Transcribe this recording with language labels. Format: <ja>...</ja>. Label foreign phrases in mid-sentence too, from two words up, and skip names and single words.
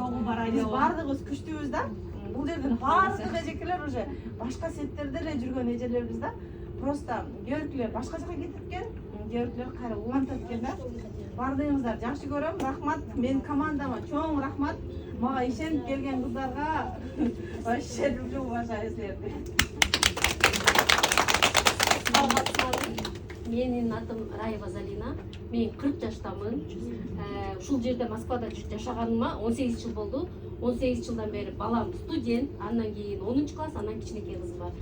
<ky>Биз бардыгыбыз күчтүүбүз да. Бул жерден бардык эжекелер уже башка сеттерде эле жүргөн эжелербиз да. Просто кээ башка жака кетипкен, кээ кайра улантат экен да. Бардыгыңыздар жакшы көрөм. Рахмат. Мен командама чоң рахмат. Мага ишенип келген кыздарга</ky> <ru>вообще люблю, уважаю</ru> <ky>силерди. Менин атым Раева Залина. Мен 40 жаштамын. Ушул жерде Москвада жашаганыма 18 жыл болду. 18 жылдан бери балам студент, андан кийин 10 класс, андан кичинекей кызым бар.</ky>